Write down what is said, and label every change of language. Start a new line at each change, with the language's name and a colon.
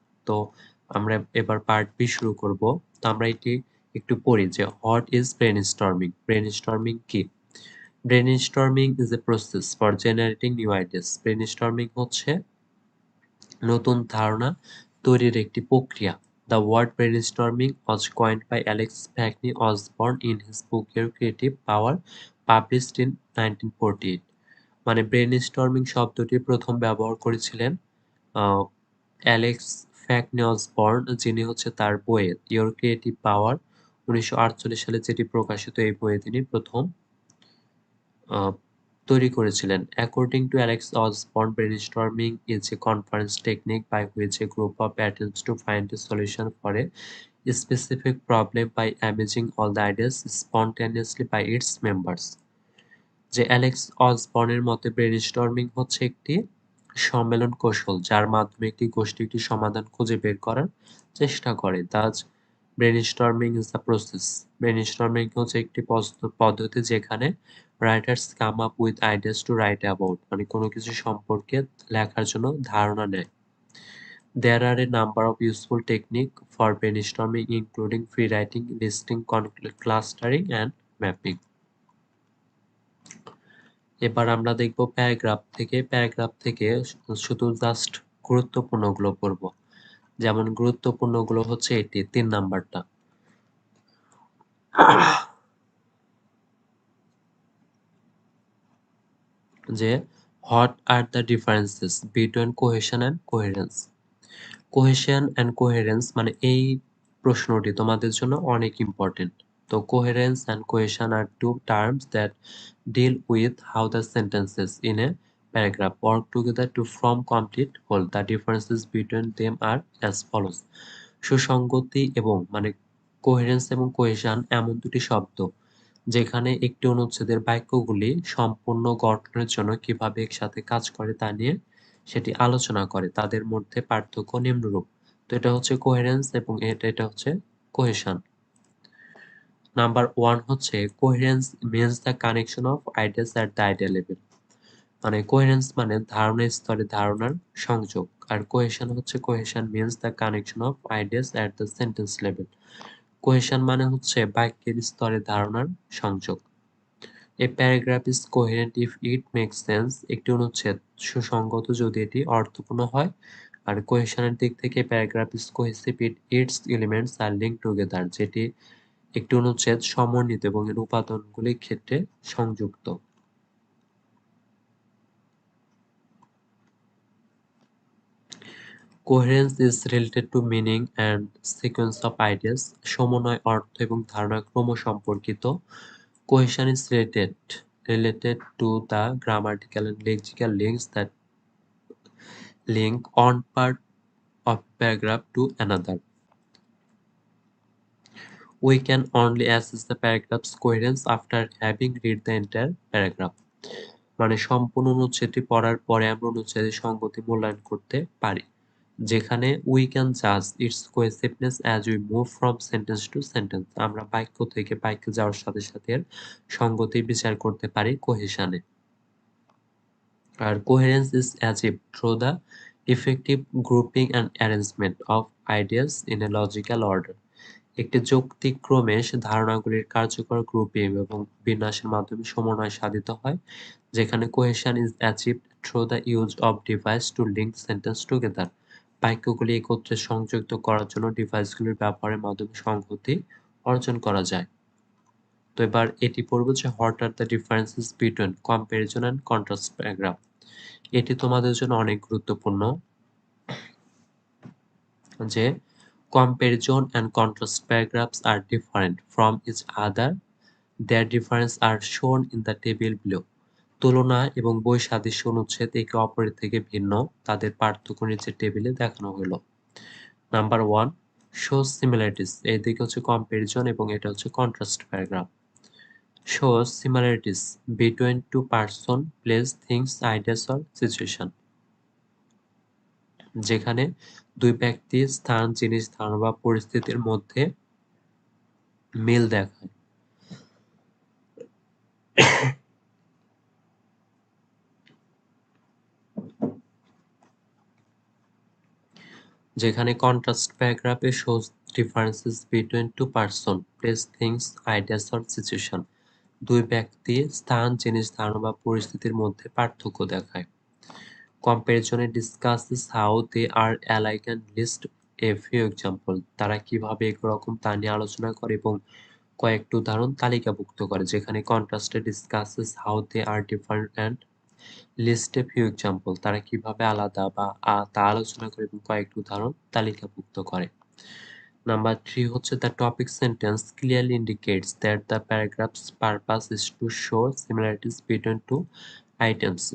Bangla: তো আমরা এবার পার্ট বি শুরু করব। তো আমরা এটি একটু পড়ি যে
English: what is brainstorming,
Bangla: ব্রেইনস্টর্মিং কি?
English: Brainstorming is a process for generating new ideas. Brainstorming
Bangla: হচ্ছে নতুন ধারণা তৈরির একটি প্রক্রিয়া।
English: The word brainstorming was coined by Alex Hackney Osborne in his book Your Creative Power, published in 1948.
Bangla: মানে ব্রেইনস্টর্মিং শব্দটি প্রথম ব্যবহার করেছিলেন অ্যালেক্স ফ্যাকনি অসবর্ন, যিনি হচ্ছে তার বইয়ে ইয়োর ক্রিয়েটিভ পাওয়ার 1948 সালে যেটি প্রকাশিত, এই বইয়ে তিনি প্রথম তৈরি করেছিলেন।
English: According to Alex Osborne, brainstorming is a conference technique by which a group of attempts to find a solution for a specific problem by imaging all the ideas spontaneously by its members.
Bangla: যে Alex অসবর্নের মতে brainstorming হচ্ছে একটি সম্মেলন কৌশল যার মাধ্যমে একটি গোষ্ঠী একটি সমাধান খুঁজে বের করার চেষ্টা করে।
English: Does brainstorming is the process. Brainstorming
Bangla: হচ্ছে একটি পদ্ধতি যেখানে
English: writers come up with ideas to write about,
Bangla: মানে কোনো কিছু সম্পর্কে লেখার জন্য ধারণা নেয়।
English: There are a number of useful techniques for brainstorming including free writing, listing, clustering and mapping.
Bangla: এবার আমরা দেখব প্যারাগ্রাফ থেকে শুধু জাস্ট গুরুত্বপূর্ণগুলো পড়ব। যেমন গুরুত্বপূর্ণগুলো হচ্ছে এটি 3 নাম্বারটা,
English: যে what are the differences between cohesion and coherence.
Bangla: Cohesion and coherence মানে এই প্রশ্নটি তোমাদের জন্য অনেক ইম্পর্টেন্ট।
English: তো coherence and cohesion are two terms that deal with how the sentences in a paragraph work together to form complete whole. The differences between them are as follows.
Bangla: সুসংগতি এবং মানে coherence এবং কোহেশন এমন দুটি শব্দ যেখানে একটি অনুচ্ছেদের বাক্যগুলি সম্পূর্ণ গঠনের জন্য কিভাবে একসাথে কাজ করে তা নিয়ে সেটি আলোচনা করে। তাদের মধ্যে পার্থক্য নিম্নরূপ। তো এটা হচ্ছে কোহেরেন্স এবং এটা হচ্ছে কোহেশন।
English: Number 1 হচ্ছে coherence means the connection of ideas at the idea level.
Bangla: মানে কোহেরেন্স মানে ধারণার স্তরে ধারণার সংযোগ, আর কোহেশন হচ্ছে cohesion
English: means the connection of ideas at the sentence level.
Bangla: Cohesion মানে হচ্ছে বাক্যের স্তরে ধারণার সংযোগ।
English: A paragraph is coherent if it makes sense.
Bangla: একটি অনুচ্ছেদ সুসংগত যদি এটি অর্থপূর্ণ হয়। আর কোহেশনের দিক থেকে
English: paragraph is cohesive if its elements are linked together.
Bangla: যেটি একটি অনুচ্ছেদ সমন্বিত এবং এর উপাদানগুলির ক্ষেত্রে সংযুক্ত।
English: Coherence is related to meaning and sequence of ideas.
Bangla: সমন্বয় অর্থ এবং ধারণার ক্রম সম্পর্কিত।
English: Cohesion is related to the grammatical and lexical links that link one part of paragraph to another. We can only assess the paragraph's coherence after having read the entire paragraph.
Bangla: মানে সম্পূর্ণ অনুচ্ছেদটি পড়ার পরে আমরা অনুচ্ছেদের সংগতি মূল্যায়ন করতে পারি, যেখানে
English: we can judge its cohesiveness as we move from sentence to sentence.
Bangla: আমরা বাক্য থেকে বাক্যে যাওয়ার সাথে সাথে এর সংগতি বিচার করতে পারি কোহেশনে।
English: আর coherence is achieved through the effective grouping and arrangement of ideas in a logical order.
Bangla: একটি যৌক্তিক ক্রমে ধারণাগুলির কার্যকর গ্রুপিং এবং বিন্যাসের মাধ্যমে সমন্বয় সাধিত হয়, যেখানে
English: Cohesion is achieved through the use of device to link sentence together.
Bangla: বাক্যগুলি একত্রে সংযুক্ত করার জন্য ডিভাইসগুলির ব্যবহারের মাধ্যমে সংহতি অর্জন করা যায়। তো এবার এটি পড়ব যে
English: What are the differences between comparison and contrast paragraph.
Bangla: এটি তোমাদের জন্য অনেক গুরুত্বপূর্ণ, যে
English: comparison and contrast paragraphs are different from each other. Their differences are shown in the table below.
Bangla: তুলনা এবং বৈসাদৃশ্য অনুচ্ছেদ একে অপরের থেকে ভিন্ন, তাদের পার্থক্য নিচের টেবিলে দেখানো হলো। নাম্বার 1
English: shows similarities,
Bangla: এই দিকে হচ্ছে কম্প্যারিজন এবং এটা হচ্ছে contrast paragraph.
English: shows similarities between two person, place, things, ideas or situation.
Bangla: যেখানে দুই ব্যক্তি, স্থান, জিনিস, ধারণা বা পরিস্থিতির মধ্যে মিল দেখায়। যেখানে contrast প্যারাগ্রাফে
English: shows differences between two person, place, things, ideas or situation.
Bangla: দুই ব্যক্তি, স্থান, জিনিস, ধারণা বা পরিস্থিতির মধ্যে পার্থক্য দেখায়।
English: কম্প্যারিজনে discusses how they are alike and list a few example.
Bangla: তারা কিভাবে একরকম তা নিয়ে আলোচনা করে এবং কয়েকটি উদাহরণ তালিকাভুক্ত করে।
English: যেখানে কন্ট্রাস্টে discusses how they are different and list a few example.
Bangla: তারা কিভাবে আলাদা বা তা আলোচনা করে এবং কয়েকটি উদাহরণ তালিকাভুক্ত করে।
English: Number 3 হচ্ছে the topic sentence clearly indicates that the paragraph's purpose is to show similarities between two items.